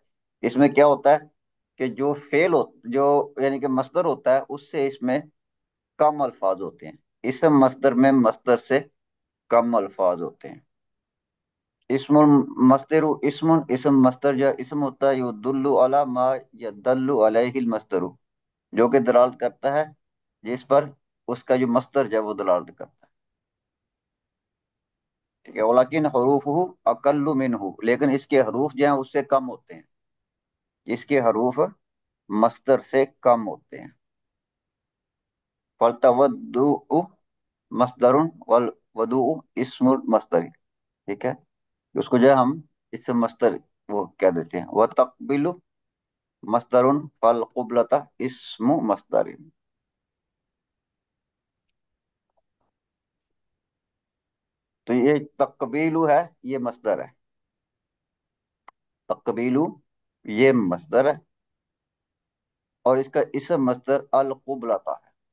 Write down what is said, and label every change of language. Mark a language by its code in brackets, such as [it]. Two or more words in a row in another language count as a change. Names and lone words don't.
[hi] इसमें क्या होता है कि जो फेल हो, जो यानी कि मस्दर होता है उससे इसमें कम अल्फाज होते हैं। इसम मस्दर में मस्दर से कम अल्फाज होते हैं। [ar] اسم المصدر اسم, [hi] इसम मस्दर जो इसम होता है [ar] يدل على ما يدل عليه المصدر, [hi] जो कि दलालत करता है जिस पर उसका जो मस्दर जो है वो दलालत करता है, ठीक है। [ar] ولكن حروفه أقل منه, [hi] लेकिन इसके हरूफ जो हैं उससे कम होते हैं। इसके हरूफ मस्दर से कम होते हैं। [ar] فالتوضؤ مصدر والوضوء اسم المصدر, [hi] ठीक है। उसको जो है हम इससे मस्दर वो कह देते हैं। [ar] والتقبيل مصدر فالقبلة اسم مصدر. [hi] तो ये तकबीलु है, ये मस्दर है। तकबीलु ये मस्दर है, और इसका इसम मस्दर [ar] القبلة [hi] है।